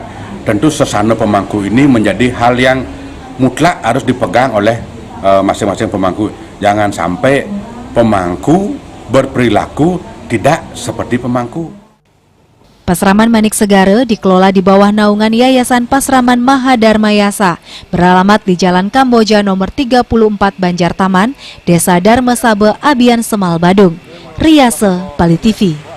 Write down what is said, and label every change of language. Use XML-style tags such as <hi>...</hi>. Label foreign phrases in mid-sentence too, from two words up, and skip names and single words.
<id>Tentu sesana pemangku ini menjadi hal yang mutlak harus dipegang oleh masing-masing pemangku. Jangan sampai pemangku berperilaku tidak seperti pemangku. Pasraman Manik Segara dikelola di bawah naungan Yayasan Pasraman Mahadharma Yasa, beralamat di Jalan Kamboja nomor 34 Banjartaman, Desa Dharma Sabe, Abian Semal, Badung. Riase, Bali TV.</id>